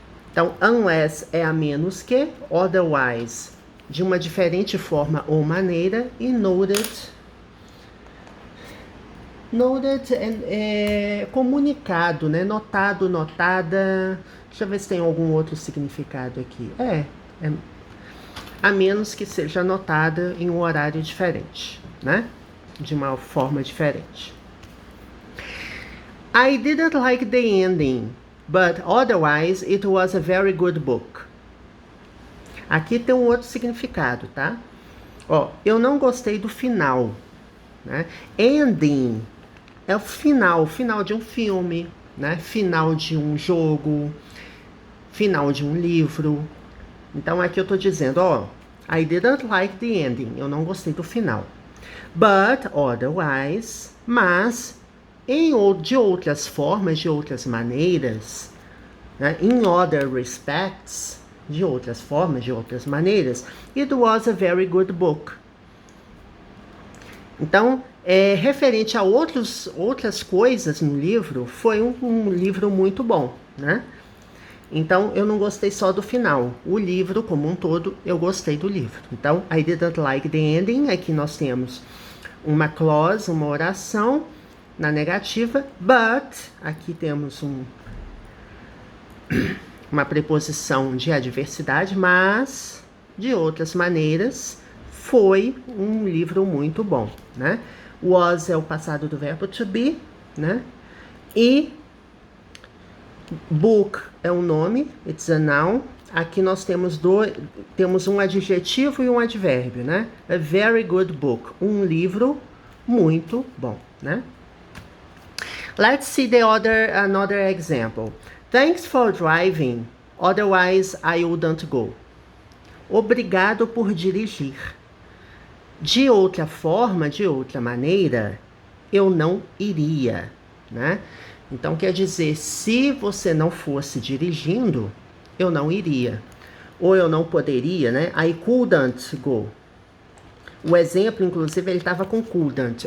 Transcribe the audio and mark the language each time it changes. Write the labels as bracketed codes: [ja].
[pt] Então, unless é a menos que, otherwise, de uma diferente forma ou maneira, e noted é comunicado, né? Notado, notada. Deixa eu ver se tem algum outro significado aqui. A menos que seja notada em um horário diferente, né? De uma forma diferente. [en] I didn't like the ending, but otherwise it was a very good book. [pt] Aqui tem um outro significado, tá? Eu não gostei do final, né? Ending é o final de um filme, né? Final de um jogo, final de um livro. Então aqui eu tô dizendo, [en] I didn't like the ending, [pt] eu não gostei do final. [en] But otherwise, [pt] mas de outras formas, de outras maneiras, né? [en] In other respects, [pt] de outras formas, de outras maneiras, [en] it was a very good book. [pt] Então, referente a outras coisas no livro, foi um livro muito bom, né? Então, eu não gostei só do final. O livro, como um todo, eu gostei do livro. Então, [en] I didn't like the ending. [pt] Aqui nós temos uma clause, uma oração na negativa, but, aqui temos uma preposição de adversidade, mas, de outras maneiras, foi um livro muito bom, né? Was é o passado do verbo to be, né? E book é um nome, [en] it's a noun. [pt] Aqui nós temos um adjetivo e um advérbio, né? A very good book, um livro muito bom, né? [en] Let's see another example. Thanks for driving, otherwise I wouldn't go. [pt] Obrigado por dirigir. De outra forma, de outra maneira, eu não iria, né? Então quer dizer, se você não fosse dirigindo, eu não iria. Ou eu não poderia, né? [en] I couldn't go. [pt] O exemplo, inclusive, ele estava com couldn't.